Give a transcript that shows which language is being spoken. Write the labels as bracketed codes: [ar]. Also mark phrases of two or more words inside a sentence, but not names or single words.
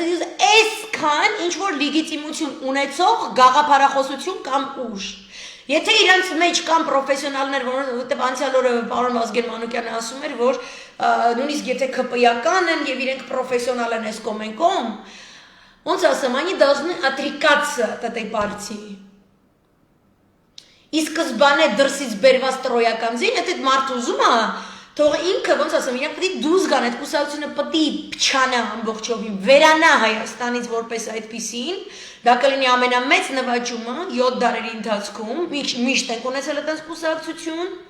[hy] այսքան ինչ-որ լիգիտիմություն ունեցող գաղափարախոսություն կամ ուժ։ Եթե իրանց մեջ կան պրոֆեսիոնալներ, որովհետև անցյալ օրը պարոն Վազգեն Մանուկյանը ասում էր, որ նույնիսկ եթե ԿՊ-ական են եւ իրենք պրոֆեսիոնալ են այս կոմենկոմ, ոնց ասեմ, [ru] они должны отрекаться от этой партии։ [hy] Իսկ սկզբանե դրսից բերված տրոյական զին, եթե մարդ ուզում է, Թող ինքը ոնց ասեմ, իրանք պետք է դուրս գան, այդ կուսակցությունը պետք է փչանա ամբողջովին, վերանա Հայաստանից որպես այդպիսին, դա կլինի ամենամեծ նվաճումը 7 դարերի ընթացքում, միշտ ենք ունեցել այդ կուսակցություն,